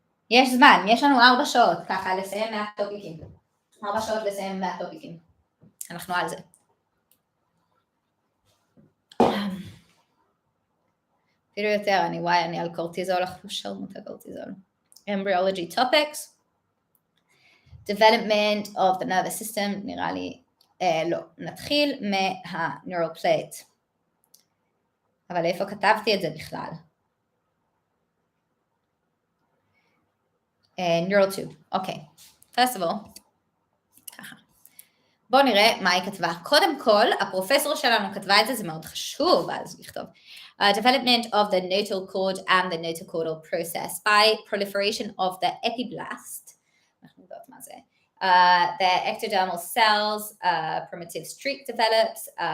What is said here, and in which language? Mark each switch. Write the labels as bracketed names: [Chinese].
[Hebrew] יש זמן, יש לנו 4 שעות, ככה לסיים 100 טופיקים. 4 שעות לסיים 100 טופיקים. אנחנו על זה. אפילו יותר, אני על קורטיזול, שרמות הקורטיזול. [English] Embryology topics. Development of the nervous system, [Hebrew] נראה לי, לא. נתחיל מה-neural plate. אבל איפה כתבתי את זה בכלל? [English] Neural tube, אוקיי. First of all, ככה. [Hebrew] בואו נראה מה היא כתבה. קודם כל, הפרופסור שלנו כתבה את זה, זה מאוד חשוב, אז לכתוב. [English] Development of the notal cord and the notochordal process by proliferation of the epiblast. [Hebrew] אנחנו יודעות מה זה. [English] The ectodermal cells, primitive streak develops.